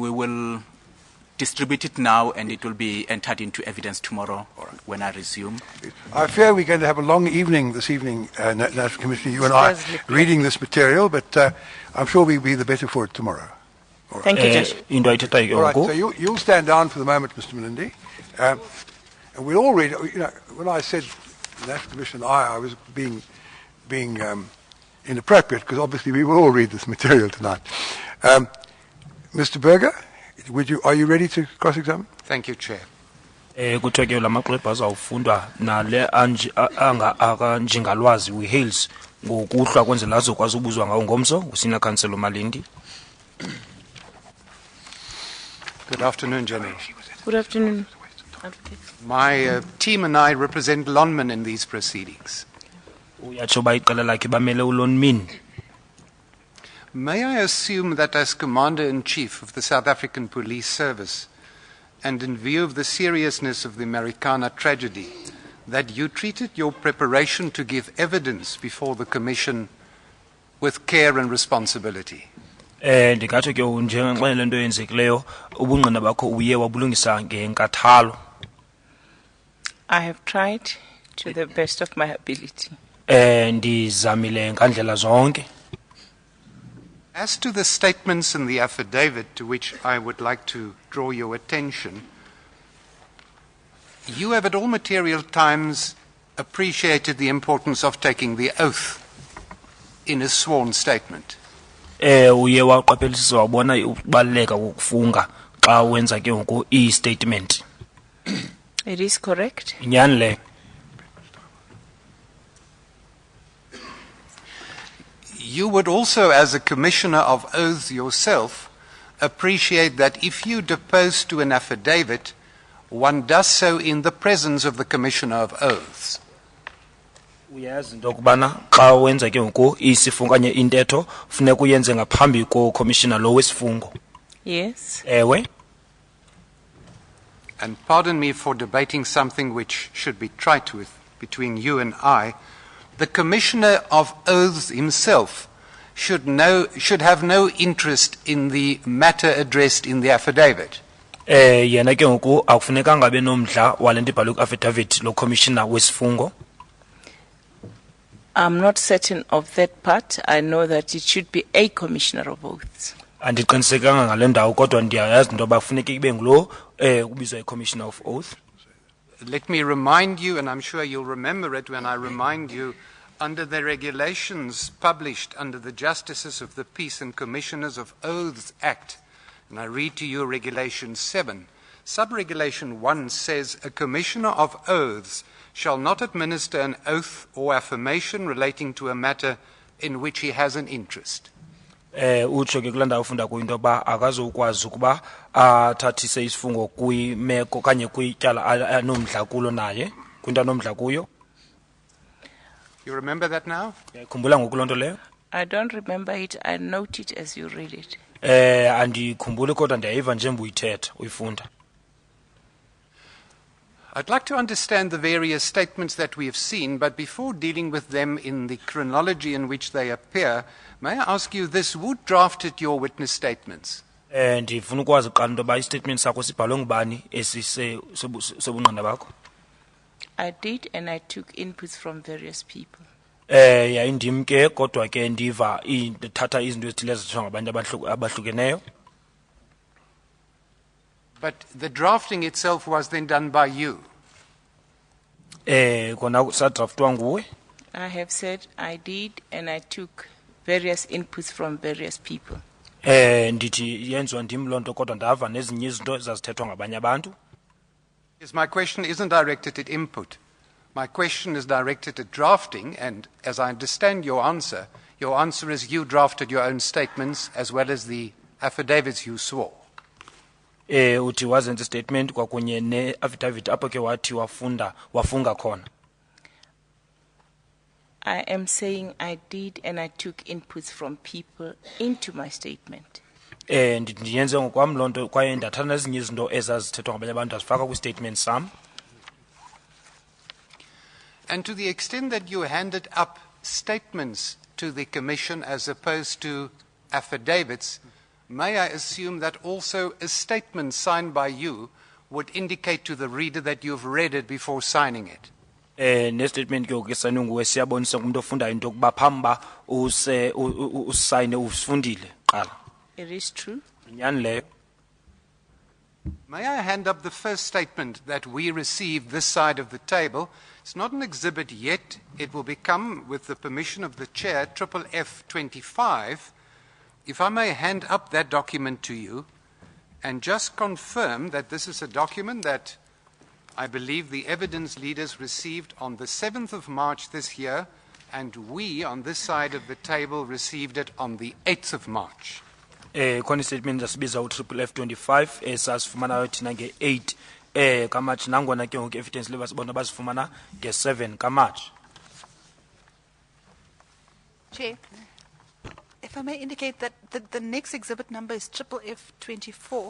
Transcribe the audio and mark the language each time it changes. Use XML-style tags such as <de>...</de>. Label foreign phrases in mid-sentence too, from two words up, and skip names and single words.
<en>We will distribute it now, and it will be entered into evidence tomorrow when I resume. I fear we're going to have a long evening this evening, National Commissioner, you and I, reading this material, but I'm sure we'll be the better for it tomorrow. Thank you, Judge.</en> <xh>Into ayithethayo</xh> <en>All right, ke so ngoku you'll stand down for the moment, Mr. Malindi. And we'll all read, when I said the National Commission and I was being inappropriate, because obviously we will all read this material tonight. Mr. Berger, are you ready to cross-examine? Thank you, Chair.</en> <xh>kuthiwa ke la maxwebhu azawufundwa nale akanjingalwazi we-Hales ngokuhlwa kwenzela azokwazi ubuzwa ngawo ngomso usina Councillor Malindi.</xh> <en>Good afternoon, Jenny. Good afternoon. My team and I represent Lonman in these proceedings.</en> <xh>Uyatsho uba iqela lakhe bamele uLonmin.</xh> <en>May I assume that as Commander-in-Chief of the South African Police Service, and in view of the seriousness of the Americana tragedy, that you treated your preparation to give evidence before the Commission with care and responsibility?</en> <xh>Ndingatsho ke njengenxa le nto yenzekileyo ubungqina bakho uye wabulungisa ngenkathalo.</xh> <en>I have tried to the best of my ability.</en> <xh>Ndizamile ngandlela zonke.</xh> <en>As to the statements in the affidavit to which I would like to draw your attention, you have at all material times appreciated the importance of taking the oath in a sworn statement.</en> <xh>Uye waqaphelisisa wabona ukubaluleka kokufunga xa wenza ke ngoku i-statement.</xh> <en>It is correct.</en> <xh>Inyani le.</xh> <en>You would also, as a Commissioner of Oaths yourself, appreciate that if you depose to an affidavit, one does so in the presence of the Commissioner of Oaths.</en> <xh>Uyazi into kubana xa wenza ke ngoku isifungo kanye intetho funeka uyenze ngaphambi ko-commissioner lo wesifungo.</xh> <en>Yes.</en> <xh>Ewe.</xh> <en>And pardon me for debating something which should be trite with between you and I. The Commissioner of Oaths himself should have no interest in the matter addressed in the affidavit.</en> <xh>Yena ke ngoku akufunekanga abe nomdla wale nto ibhalwe ku-affidavit lo commissioner wesifungo.</xh> <en>I'm not certain of that part. I know that it should be a commissioner of oaths.</en> <xh>Andiqinisekanga ngale ndawo kodwa ndiyayazi into yoba kufuneka ibe ngulo ubizwa i-</xh> <en>commissioner of oath. Let me remind you, and I'm sure you'll remember it when I remind you, under the regulations published under the Justices of the Peace and Commissioners of Oaths Act, and I read to you Regulation 7, Sub-Regulation 1 says, a Commissioner of Oaths shall not administer an oath or affirmation relating to a matter in which he has an interest.</en> <xh>Utsho ke kulanda ufunda ku into ba akazokwazi ukuba athathise isifungo kwimeko kanye kwityala anomdla kulo naye kwinto anomdla kuyo.</xh> <en>You remember that now?</en> <xh>Khumbula ngoku lonto leyo?</xh> <en>I don't remember it. I note it as you read it.</en> <xh>Andikhumbuli kodwa ndiyayiva njengoba uyithetha uyifunda.</xh> <en>I'd like to understand the various statements that we have seen, but before dealing with them in the chronology in which they appear, may I ask you this, who drafted your witness statements?</en> <xh>Ndifuna ukwazi qala into yoba istatement sakho sibhalwe ngubani sobungqina bakho.</xh> <en>I did, and I took inputs from various people.</en> <xh>Yayindim ke kodwa ke ndiva ndathatha izinto ezithile ezithethwa ngabantu abahlukeneyo.</xh> <en>But the drafting itself was then done by you.</en> <xh>Kona sadraftwa nguwe.</xh> <en>I have said I did, and I took various inputs from various people. Ndithi yenziwa ndim loo nto kodwa ndava nezinye izinto ezazithethwa ngabanye abantu. Yes, my question isn't directed at input. My question is directed at drafting, and as I understand your answer is you drafted your own statements as well as the affidavits you swore.</en> <xh>Uthi wazenza statement kwakunye ne-affidavit apho ke wathi wafunga khona.</xh> <en>I am saying I did, and I took inputs from people into my statement.</en> <xh>Ndiyenze ngokwam loo nto kwaye ndathatha nezinye izinto ezazithethwa ngabanye abantu azifaka kwi-statement sam.</xh> <en>And to the extent that you handed up statements to the Commission as opposed to affidavits, may I assume that also a statement signed by you would indicate to the reader that you've read it before signing it?</en> <xh>Ne-statement ke ukesayinwe nguwe siyabonisa ngumuntu ofundayo into yokuba phambi uba usayine usifundile qala.</xh> <en>It is true.</en> <xh>Inyani leyo.</xh> <en>May I hand up the first statement that we received this side of the table? It's not an exhibit yet. It will become, with the permission of the chair, FFF 25. If I may hand up that document to you and just confirm that this is a document that I believe the evidence leaders received on the 7th of March this year, and we on this side of the table received it on the 8th of March.</en> <xh>Khona statement asibiza u-FFF 25 esasifumanayo thina nge-8 kaMarch nangona ke ngoku</xh> <en>evidence level</en> <xh>sibona basifumana nge-7 kaMarch.</xh> <en>Chair, if I may indicate that the next exhibit number is FFF 24.</en>